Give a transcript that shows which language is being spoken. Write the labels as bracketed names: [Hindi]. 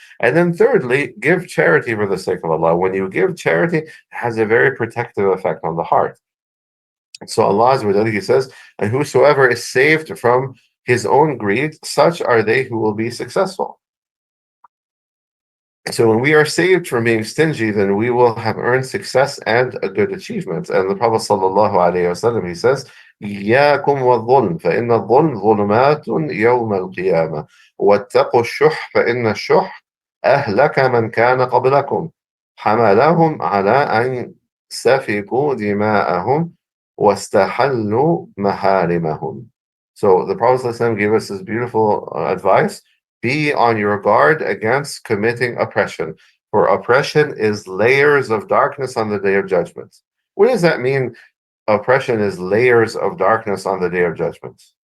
[English] And then thirdly, give charity for the sake of Allah. When you give charity, it has a very protective effect on the heart. So Allah Azza wa Jalla, He says, and whosoever is saved from his own greed, such are they who will be successful. So when we are saved from being stingy, then we will have earned success and a good achievement. And the Prophet sallallahu alaihi wasallam, he says, [Arabic] إياكم والظلم فإن الظلم ظلمات يوم القيامة واتقوا الشح فإن الشح أهلك من كان قبلكم حملهم على أن سفكوا دماءهم واستحلوا محارمهم. [English] So the Prophet ﷺ gave us this beautiful advice. Be on your guard against committing oppression, for oppression is layers of darkness on the day of judgment. What does that mean? Oppression is layers of darkness on the day of judgment.